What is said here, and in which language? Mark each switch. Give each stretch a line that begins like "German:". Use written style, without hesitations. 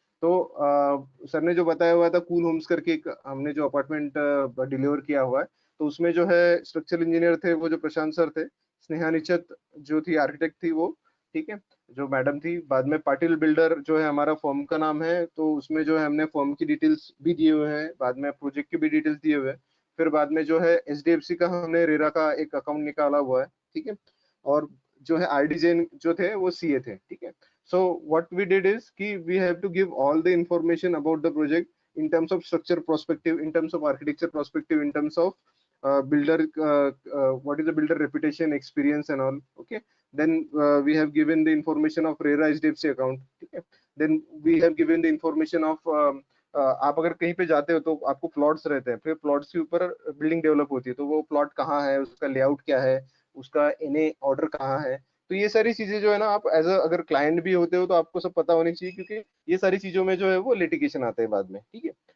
Hindi: तो सर ने जो बताया हुआ था, कूल होम्स करके एक हमने जो अपार्टमेंट डिलीवर किया हुआ है, तो उसमें जो है स्ट्रक्चरल इंजीनियर थे वो जो प्रशांत सर थे, स्नेहा निचत जो थी आर्किटेक्ट थी वो, ठीक है, जो मैडम थी। बाद में पाटिल बिल्डर जो है हमारा फॉर्म का नाम है, तो उसमें जो है हमने फॉर्म की डिटेल्स भी दिए हुए हैं, बाद में प्रोजेक्ट की भी डिटेल्स दिए हुए हैं। फिर बाद में जो है एचडीएफसी का हमने रेरा का एक अकाउंट निकाला हुआ है, ठीक है। और जो है आरडी जैन जो थे वो सीए थे, ठीक है।
English: So what we did is we have to give all the information about the project in terms of structure perspective, in terms of architecture perspective, in terms of builder, what is the builder reputation, experience and all. Okay. Then we have given the information of RERA HDFC account. Okay. Then we have given the information of
Hindi: आप अगर कहीं पे जाते हो तो आपको plots रहते हैं, फिर प्लॉट्स के ऊपर बिल्डिंग डेवलप होती है, तो वो प्लॉट कहाँ है, उसका लेआउट क्या है, उसका एनए ऑर्डर कहाँ है। तो ये सारी चीजें जो है ना, आप एज अगर क्लाइंट भी होते हो तो आपको सब पता होनी चाहिए, क्योंकि ये सारी चीजों में जो है वो लिटिगेशन आता है बाद में, ठीक है।